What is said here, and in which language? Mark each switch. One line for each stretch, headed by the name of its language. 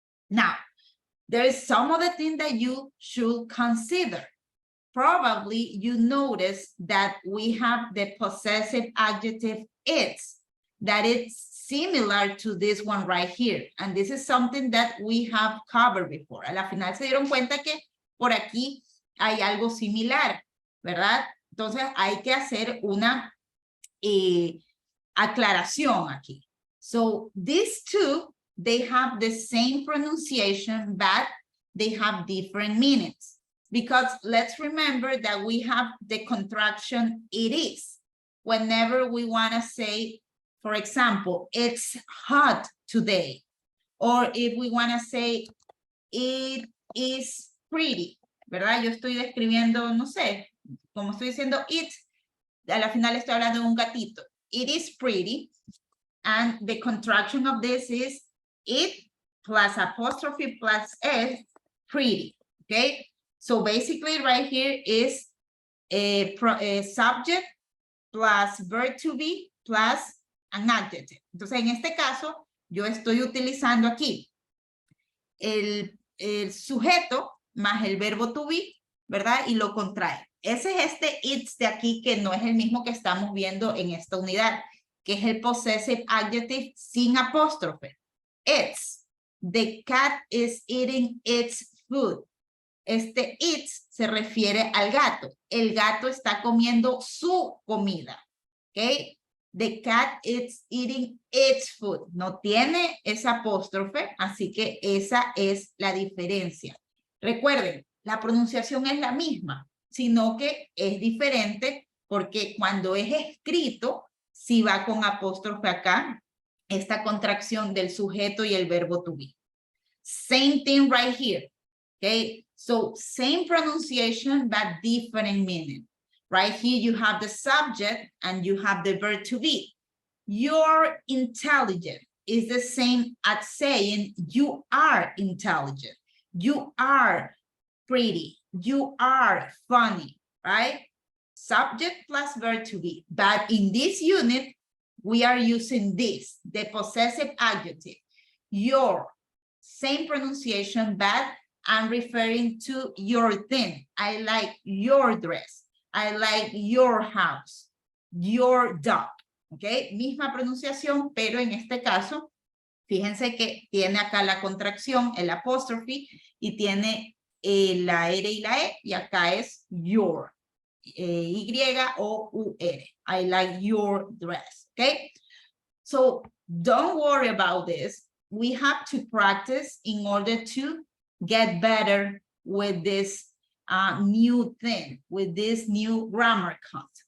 English: Now, there is some other thing that you should consider. Probably you notice that we have the possessive adjective it's, that it's similar to this one right here. And this is something that we have covered before.
Spanish: A la final se dieron cuenta que por aquí hay algo similar, ¿verdad? Entonces hay que hacer una aclaración aquí.
English: So these two, they have the same pronunciation, but they have different meanings. Because let's remember that we have the contraction it is. Whenever we want to say, for example, it's hot today. Or if we want to say, it is pretty,
Spanish: ¿verdad? Yo estoy describiendo, no sé, como estoy diciendo it, a la final estoy hablando de un gatito.
English: It is pretty. And the contraction of this is it plus apostrophe plus s, pretty, okay? So basically right here is a subject plus verb to be plus an adjective.
Spanish: Entonces en este caso yo estoy utilizando aquí el sujeto más el verbo to be, ¿verdad? Y lo contrae. Ese es este it's de aquí que no es el mismo que estamos viendo en esta unidad, que es el possessive adjective sin apóstrofe.
English: It's. The cat is eating its food.
Spanish: Este it's se refiere al gato. El gato está comiendo su comida. ¿Ok?
English: The cat is eating its food.
Spanish: No tiene esa apóstrofe, así que esa es la diferencia. Recuerden, la pronunciación es la misma, sino que es diferente porque cuando es escrito, si va con apóstrofe acá, esta contracción del sujeto y el verbo to be.
English: Same thing right here. Okay? So same pronunciation, but different meaning. Right here, you have the subject and you have the verb to be. You're intelligent is the same as saying you are intelligent. You are pretty. You are funny, right? Subject plus verb to be. But in this unit, we are using this, the possessive adjective. Your, same pronunciation, but I'm referring to your thing. I like your dress. I like your house, your dog. ¿Ok?
Spanish: Misma pronunciación, pero en este caso, fíjense que tiene acá la contracción, el apóstrofe, y tiene la R y la E, y acá es your.
English: Y-O-U-R. I like your dress. ¿Ok? So, don't worry about this. we have to practice in order to get better with this new thing, with this new grammar concept.